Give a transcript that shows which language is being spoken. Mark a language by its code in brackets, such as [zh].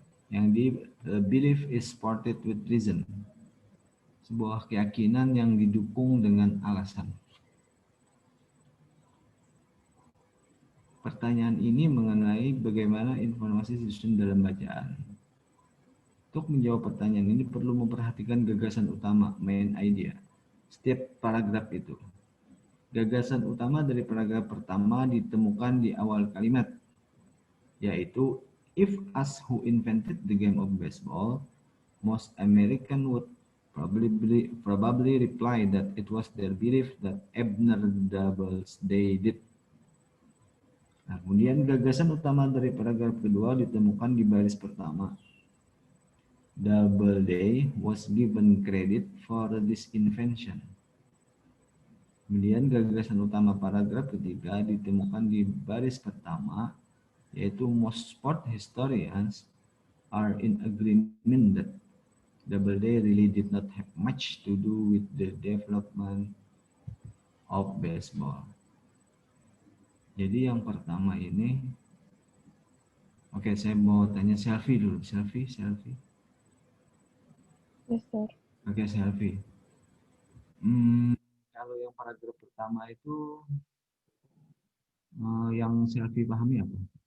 [en] Yang D, belief is supported with reason. [id] Sebuah keyakinan yang didukung dengan alasan. Pertanyaan ini mengenai bagaimana informasi disusun dalam bacaan. Untuk menjawab pertanyaan ini perlu memperhatikan gagasan utama, main idea, setiap paragraf itu. Gagasan utama dari paragraf pertama ditemukan di awal kalimat, yaitu [en] if asked who invented the game of baseball, most Americans would probably reply that it was their belief that Abner Doubleday did. [id] Nah, kemudian gagasan utama dari paragraf kedua ditemukan di baris pertama. [en] Doubleday was given credit for this invention. [id] Kemudian gagasan utama paragraf ketiga ditemukan di baris pertama, yaitu [en] most sport historians are in agreement that Doubleday really did not have much to do with the development of baseball. [id] Jadi yang pertama ini, oke, saya mau tanya Selfie dulu. Selfie. [en] Yes, sir. [id] Oke, Selfie. Kalau yang paragraf pertama itu, yang Selfie pahami apa?